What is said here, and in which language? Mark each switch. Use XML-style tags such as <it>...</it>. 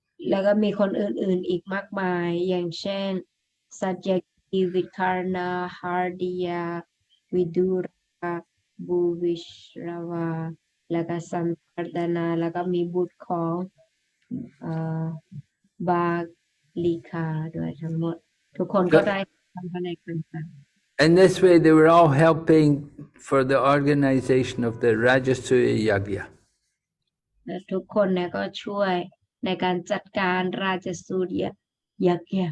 <th>แล้วก็มีคนอื่นๆอีกมากมายอย่างเช่นสัจจกิวิคารนาฮาร์ดิยาวิดูราบูวิชราวาแล้วก็สันตารดานาแล้วก็มีบุตรของบาลิคาด้วยทั้งหมดทุกคนก็ได้ทำภารกิจต่างๆ</th> <en>In this way, they were all helping for the organization of the Rājasūya yagya.</en> <th>และทุกคนเนี่ยก็ช่วยในการจัดการราชสูรยักษ์</th>